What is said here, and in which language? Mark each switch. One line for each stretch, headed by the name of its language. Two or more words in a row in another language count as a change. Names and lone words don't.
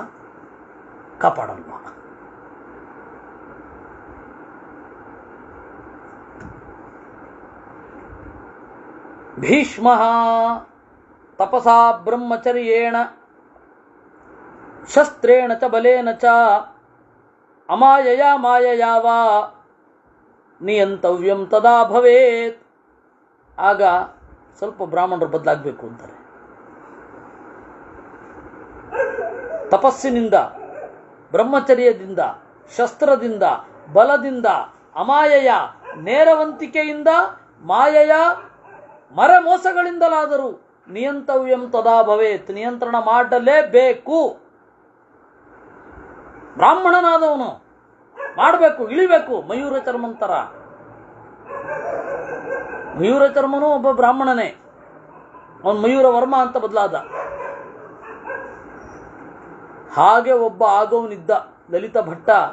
Kannada: ಕಾಪಾಡಲ್ವಾ?
Sanskrit: भीष्म तपसा ब्रह्मचर्येण शस्त्रेण च बलेन च अमायया मायया वा नियन्तव्यं तदा भवेत्.
Kannada: ಆಗ ಸ್ವಲ್ಪ ಬ್ರಾಹ್ಮಣರು ಬದಲಾಗಬೇಕು ಅಂತಾರೆ. ತಪಸ್ಸಿನಿಂದ, ಬ್ರಹ್ಮಚರ್ಯದಿಂದ, ಶಸ್ತ್ರದಿಂದ, ಬಲದಿಂದ, ಅಮಾಯಯ ನೇರವಂತಿಕೆಯಿಂದ, ಮಾಯಯ ಮರೆಮೋಸಗಳಿಂದಲಾದರೂ
Sanskrit: नियन्तव्यं तदा भवेत्,
Kannada: ನಿಯಂತ್ರಣ ಮಾಡಲೇಬೇಕು. ಬ್ರಾಹ್ಮಣನಾದವನು ಮಾಡಬೇಕು, ಇಳಿಬೇಕು. ಮಯೂರ ಚರ್ಮಂತರ. ಮಯೂರ ಚರ್ಮನೂ ಒಬ್ಬ ಬ್ರಾಹ್ಮಣನೇ. ಅವನು ಮಯೂರ ವರ್ಮ ಅಂತ ಬದಲಾದ. ಹಾಗೆ ಒಬ್ಬ ಆಗೋವನಿದ್ದ, ಲಲಿತ ಭಟ್ಟ.